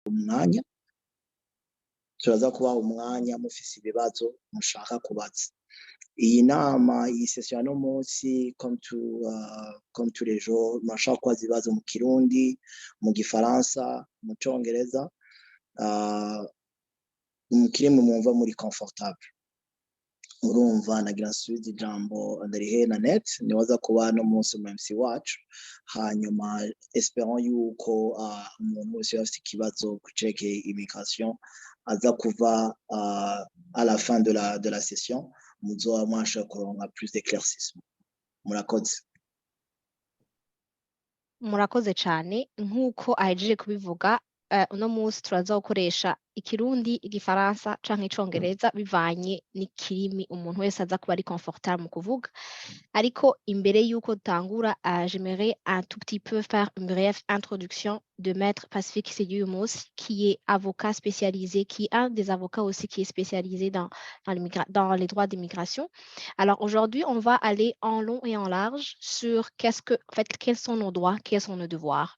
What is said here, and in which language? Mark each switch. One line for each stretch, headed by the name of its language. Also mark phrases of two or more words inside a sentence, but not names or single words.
Rundi: umwanya turaza kubaha umwanya mufise ibibazo mushaka kubaza. Iyi nama, iyi session y'uno munsi
French: comme tous les jours
Rundi: murashaka kubaza ibibazo mu Kirundi, mu Gifaransa, mu Congereza, mu kirimi mwumva muri confortable. Urumva nagira nsubize ijambo Ndarihe Nanette niwaza kuba no munsi mu MC wacu, hanyuma espérons yuko umuntu wese afite ikibazo kucerekeye immigration aza kuva
French: à la fin de la session
Rundi: muzoba mwasha kuronka
French: plus d'éclaircissement.
Rundi: Murakoze. Murakoze cyane nk'uko ahejeje kubivuga, uno munsi turaza gukoresha Ikirundi, Igifaransa canke Icongereza bivanye n'ikirimi umuntu wese aza kuba ari confortable mu kuvuga. Ariko imbere y'uko dutangura,
French: j'aimerais un tout petit peu faire une brève introduction de Maître Pacifique Ségou-Mousse, qui est avocat spécialisé, qui est un des avocats aussi qui est spécialisé dans les droits d'immigration. Alors aujourd'hui, on va aller en long et en large sur quels sont nos droits, quels sont nos devoirs.